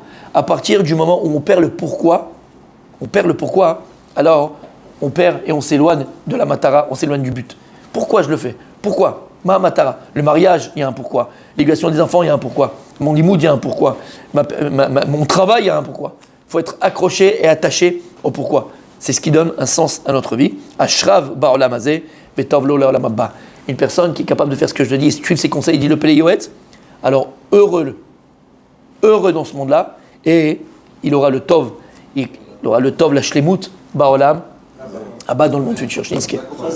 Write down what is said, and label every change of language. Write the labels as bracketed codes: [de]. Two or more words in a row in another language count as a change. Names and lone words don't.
[fr] À partir du moment où on perd le pourquoi, alors on perd et on s'éloigne de la matara, on s'éloigne du but. Pourquoi je le fais? Pourquoi? Ma matara. Le mariage, il y a un pourquoi. L'éducation des enfants, il y a un pourquoi. Mon limoud, il y a un pourquoi. Mon travail, il y a un pourquoi. Il faut être accroché et attaché au pourquoi. C'est ce qui donne un sens à notre vie. [he] אשריו בעולם הזה, וטוב לו לעולם הבא. [fr] Une personne qui est capable de faire ce que je te dis et suivre ses conseils, il dit le Pélé Yoetz, alors heureux dans ce monde-là, et il aura le tov, la [he] שלמות בעולם הבא [fr] dans le monde futur.